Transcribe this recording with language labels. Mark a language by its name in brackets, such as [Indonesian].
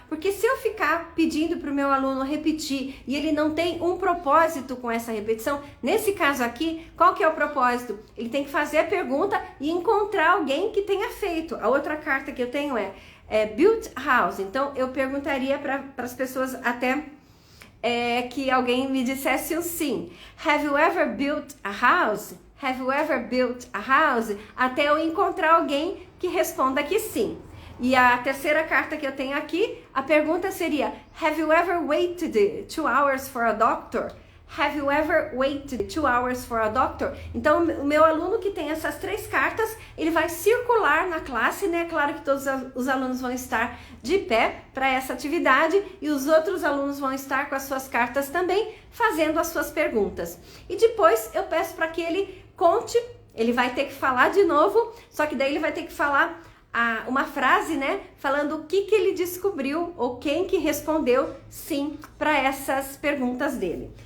[Portuguese] Porque se eu ficar pedindo para o meu aluno repetir e ele não tem um propósito com essa repetição, nesse caso aqui, qual que é o propósito? Ele tem que fazer a pergunta e encontrar alguém que tenha feito. A outra carta que eu tenho é built house. Então eu perguntaria para as pessoas até que alguém me dissesse um sim. [English] Have you ever built a house? Have you ever built a house? [Portuguese] Até eu encontrar alguém que responda que sim. E a terceira carta que eu tenho aqui, a pergunta seria: [English] have you ever waited 2 hours for a doctor? Have you ever waited 2 hours for a doctor? [Portuguese] Então, o meu aluno que tem essas 3 cartas, ele vai circular na classe, né? Claro que todos os alunos vão estar de pé para essa atividade e os outros alunos vão estar com as suas cartas também, fazendo as suas perguntas. E depois eu peço para que ele conte, ele vai ter que falar de novo, só que daí ele vai ter que falar uma frase, né, falando o que ele descobriu ou quem que respondeu sim para essas perguntas dele.